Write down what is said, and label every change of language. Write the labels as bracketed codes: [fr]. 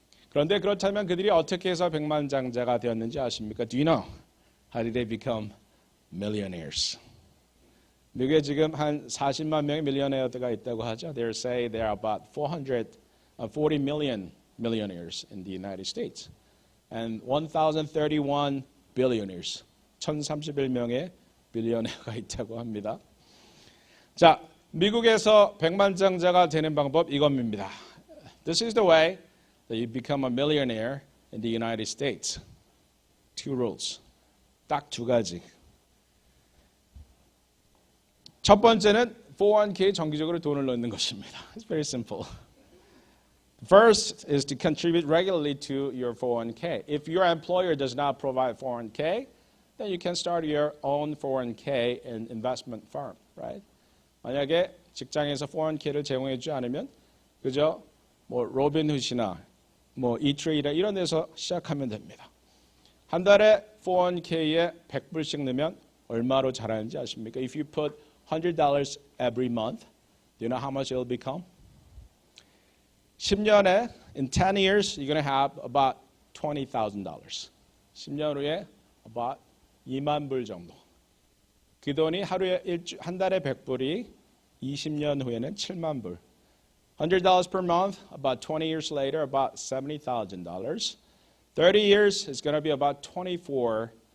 [ko] 그런데 그렇다면 그들이 어떻게 해서 백만장자가 되었는지 아십니까? [en] Do you know how did they become millionaires? [ko] 미국에 지금 한 40만 명의 밀리어네어가 있다고 하죠. [en] They say there are about 440 million millionaires in the United States and 1,031 billionaires, [ko] 1,031명의 빌리어네어가 있다고 합니다. 자, 미국에서 백만장자가 되는 방법 이겁니다. [en] This is the way that you become a millionaire in the United States. Two rules. [ko] 딱 두 가지. 첫 번째는 401k 정기적으로 돈을 넣는 것입니다. [en] It's very simple. First is to contribute regularly to your 401k. If your employer does not provide 401k, then you can start your own 401k and investment firm, right? [ko] 만약에 직장에서 401k를 제공해 주지 않으면 그저 뭐 로빈훗이나 뭐 이트레이더 이런 데서 시작하면 됩니다. 한 달에 401k에 100불씩 넣으면 얼마로 자라는지 아십니까? [en] If you put $100 every month, do you know how much it will become? [ko] 10년에, [en] in 10 years, you're going to have about $20,000. [ko] 10년 후에 about 2만 불 정도. 그 돈이 하루에 한 달에 100불이 20년 후에는 7만 불. [en] $100 per month, about 20 years later, about $70,000. 30 years is going to be about $240,000.